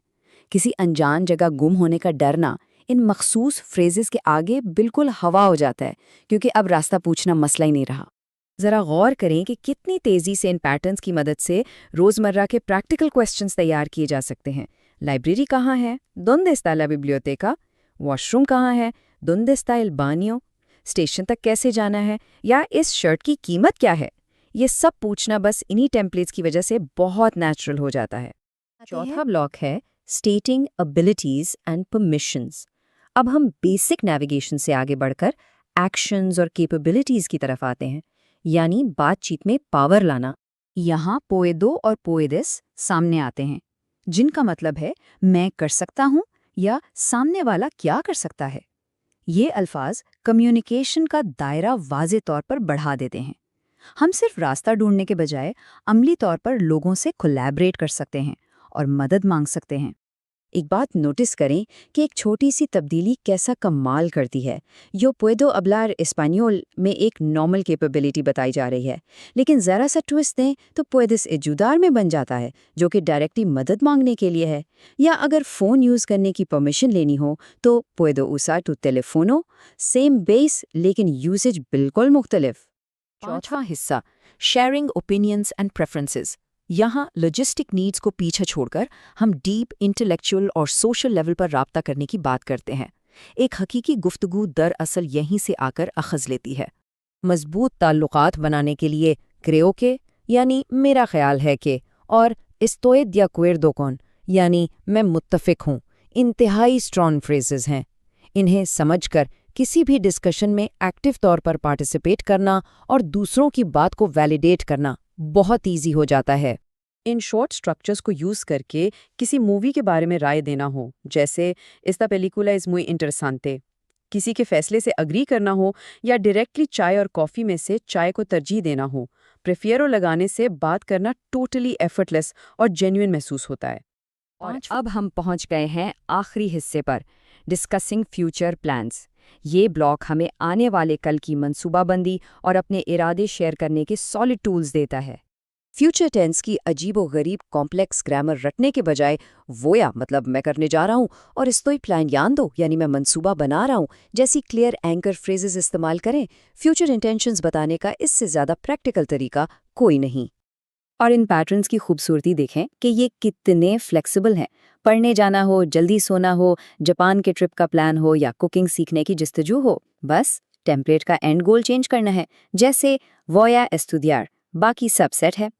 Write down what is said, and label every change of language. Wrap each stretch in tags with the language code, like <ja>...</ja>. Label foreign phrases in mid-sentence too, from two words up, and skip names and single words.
<ur>کسی انجان جگہ گم ہونے کا ڈرنا ان مخصوص فریزز کے آگے بالکل ہوا ہو جاتا ہے، کیونکہ اب راستہ پوچھنا مسئلہ ہی نہیں رہا. ذرا غور کریں کہ کتنی تیزی سے ان پیٹرنز کی مدد سے روزمرہ کے</ur> <en>practical questions</en> <ur>تیار کیے جا سکتے ہیں. لائبریری کہاں ہے?</ur> <es>¿Dónde está la biblioteca?</es> <ur>واش روم کہاں ہے?</ur> <es>¿Dónde está el baño?</es> <ur>اسٹیشن تک کیسے جانا ہے? یا اس شرٹ کی قیمت کیا ہے؟ یہ سب پوچھنا بس انہی ٹیمپلیٹس کی وجہ سے بہت نیچرل ہو جاتا ہے. چوتھا بلاک ہے</ur> <en>stating abilities and permissions.</en> <ur>اب ہم</ur> <en>basic navigation</en> <ur>سے آگے بڑھ کر ایکشنز اور کیپیبلٹیز کی طرف آتے ہیں، یعنی بات چیت میں پاور لانا. یہاں پوئیدو اور پوئیدس سامنے آتے ہیں، جن کا مطلب ہے میں کر سکتا ہوں یا سامنے والا کیا کر سکتا ہے. یہ الفاظ کمیونیکیشن کا دائرہ واضح طور پر بڑھا دیتے ہیں۔ ہم صرف راستہ ڈھونڈنے کے بجائے عملی طور پر لوگوں سے کولیبریٹ کر سکتے ہیں اور مدد مانگ سکتے ہیں۔ ایک بات نوٹس کریں کہ ایک چھوٹی سی تبدیلی کیسا کمال کرتی ہے۔</ur> <es>yo puedo hablar español</es> <ur>میں ایک</ur> <en>normal capability</en> <ur>بتائی جا رہی ہے، لیکن ذرا سا ٹویسٹ دیں تو</ur> <es>puedes ayudar</es> <ur>میں بن جاتا ہے، جو کہ ڈائریکٹلی مدد مانگنے کے لیے ہے۔ یا اگر</ur> <en>phone use</en> <ur>کرنے کی پرمیشن لینی ہو تو</ur> <es>puedo usar tu teléfono،</es> <en>same base</en> <ur>لیکن یوزج بالکل مختلف۔ چوتھا حصہ،</ur> <en>sharing opinions and preferences.</en> <ur>یہاں</ur> <en>logistic needs</en> <ur>کو پیچھے چھوڑ کر ہم</ur> <en>deep intellectual</en> <ur>اور</ur> <en>social level</en> <ur>پر رابطہ کرنے کی بات کرتے ہیں۔ ایک حقیقی گفتگو دراصل یہیں سے آ کر اخذ لیتی ہے۔ مضبوط تعلقات بنانے کے لیے</ur> <es>creo que</es> <ur>یعنی میرا خیال ہے کہ اور</ur> <es>estoy de acuerdo con</es> <ur>یعنی میں متفق ہوں انتہائی</ur> <en>strong phrases</en> <ur>ہیں۔ انہیں سمجھ کر کسی بھی ڈسکشن میں ایکٹیو طور پر پارٹیسپیٹ کرنا اور دوسروں کی بات کو ویلیڈیٹ کرنا بہت ایزی ہو جاتا ہے۔ ان</ur> <en>short structures</en> <ur>کو یوز کر کے کسی مووی کے بارے میں رائے دینا ہو، جیسے</ur> <es>esta película es muy interesante،</es> <ur>کسی کے فیصلے سے اگری کرنا ہو یا ڈائریکٹلی چائے اور کافی میں سے چائے کو ترجیح دینا ہو، پریفیرو لگانے سے بات کرنا</ur> <en>totally effortless</en> <ur>اور جینوئن محسوس ہوتا ہے۔ اور اب ہم پہنچ گئے ہیں آخری حصے پر،</ur> <en>discussing future plans.</en> <ur>یہ بلاک ہمیں آنے والے کل کی منصوبہ بندی اور اپنے ارادے شیئر کرنے کے</ur> <en>solid tools</en> <ur>دیتا ہے۔</ur> <en>future tense</en> <ur>کی عجیب و غریب</ur> <en>complex grammar</en> <ur>رٹنے کے بجائے</ur> <es>voy a</es> <ur>مطلب میں کرنے جا رہا ہوں اور</ur> <es>estoy planeando</es> <ur>یعنی میں منصوبہ بنا رہا ہوں جیسی</ur> <en>clear anchor phrases</en> <ur>استعمال کریں۔</ur> <en>future intentions</en> <ur>بتانے کا اس سے زیادہ پریکٹیکل طریقہ کوئی نہیں۔ اور ان پیٹرنز کی خوبصورتی دیکھیں کہ یہ کتنے فلیکسیبل ہیں۔ پڑھنے جانا ہو، جلدی سونا ہو، جاپان کے ٹرپ کا پلان ہو یا کوکنگ سیکھنے کی جستجو ہو، بس ٹیمپلیٹ کا</ur> <en>end goal change</en> <ur>کرنا ہے، جیسے</ur> <es>voy a estudiar،</es> <ur>باقی سب سیٹ ہے۔</ur>